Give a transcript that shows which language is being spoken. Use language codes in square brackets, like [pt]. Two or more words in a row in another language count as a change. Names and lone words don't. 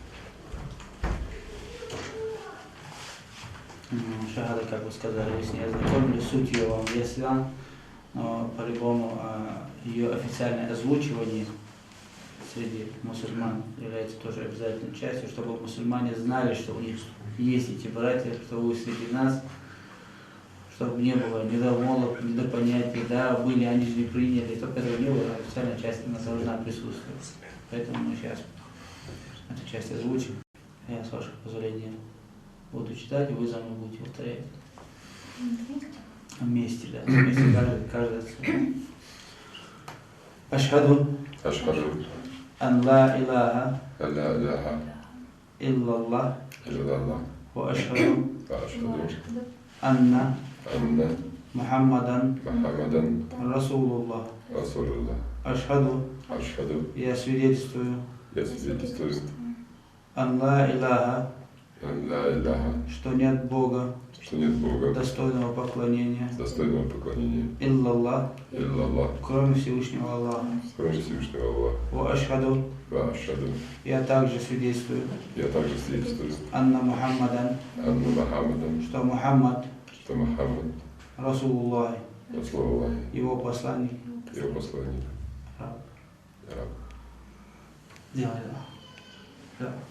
[ru] Шахада, как вы сказали, если не ознакомили, суть ее вам ясна, но по-любому ее официальное озвучивание среди мусульман является тоже обязательной частью, чтобы мусульмане знали, что у них есть эти братья, что вы среди нас, чтобы не было недомолвок, недопонятий, да, были, они же не приняли, чтобы этого не было, официальная часть у нас должна присутствовать. Поэтому мы сейчас эту часть озвучим. Я, с вашего позволения, буду читать, и вы за мной будете повторять. Вместе, да, вместе каждое слово. [ar] أشهد أن لا إله إلا الله وأشهد أن محمدا رسول الله. [ru] Ашхаду, я свидетельствую, [ar] أن لا إله, [ru] что нет Бога, достойного поклонения, иллаллах, кроме Всевышнего Аллаха. [ar] وأشهد, [ru] я также свидетельствую, [ar] أن محمدا, [ru] что Мухаммад, Расулуллах, его посланник. Делай, да.